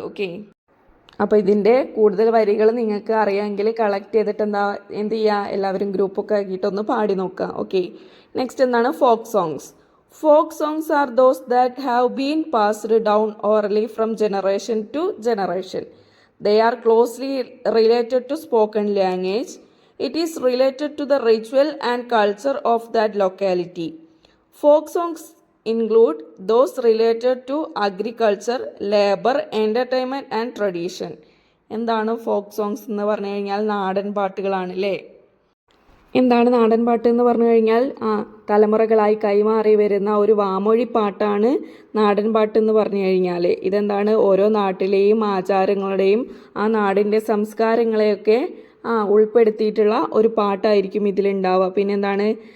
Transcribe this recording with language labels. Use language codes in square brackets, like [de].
[ml] Okay, അപ്പോൾ ഇതിൻ്റെ കൂടുതൽ വരികൾ നിങ്ങൾക്ക് അറിയാമെങ്കിൽ കളക്ട് ചെയ്തിട്ട് എന്ത് ചെയ്യുക, എല്ലാവരും ഗ്രൂപ്പൊക്കെ ആക്കിയിട്ടൊന്ന് പാടി നോക്കുക. ഓക്കെ. നെക്സ്റ്റ് എന്താണ്? Folk songs. [en] Folk songs are those that have been passed down orally from generation to generation. They are closely related to spoken language. It is related to the ritual and culture of that locality. Folk songs include those related to agriculture, labor, entertainment and tradition. [ml] എന്താണ് folk songs എന്ന് പറഞ്ഞു കഴിഞ്ഞാൽ? നാടൻ പാട്ടുകളാണ് അല്ലേ. എന്താണ് നാടൻ പാട്ട് എന്ന് പറഞ്ഞു കഴിഞ്ഞാൽ? തലമുറകളായി കൈമാറി വരുന്ന ഒരു വാമൊഴി പാട്ടാണ് നാടൻ പാട്ട് എന്ന് പറഞ്ഞു കഴിഞ്ഞാൽ. ഇതെന്താണ്? ഓരോ നാട്ടിലെയും ആചാരങ്ങളുടെയും ആ നാടിൻ്റെ സംസ്കാരങ്ങളെയൊക്കെ ഉൾപ്പെടുത്തിയിട്ടുള്ള ഒരു പാട്ടായിരിക്കും ഇതിലുണ്ടാവുക. പിന്നെന്താണ്?